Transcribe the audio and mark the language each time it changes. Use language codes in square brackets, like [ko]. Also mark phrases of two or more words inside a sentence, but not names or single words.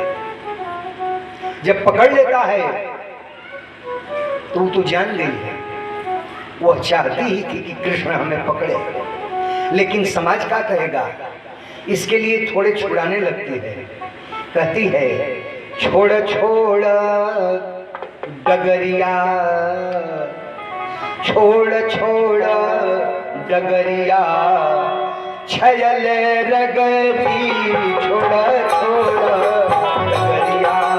[hi] जब पकड़ लेता है तो जान गई है, वह चाहती ही थी कि कृष्ण हमें पकड़े, लेकिन समाज क्या कहेगा, इसके लिए थोड़े छुड़ाने लगती है। कहती है छोड़ छोड़ डगरिया, छोड़ छोड़ डगरिया, छयल रगरी, छोड़ छोड़ डगरिया,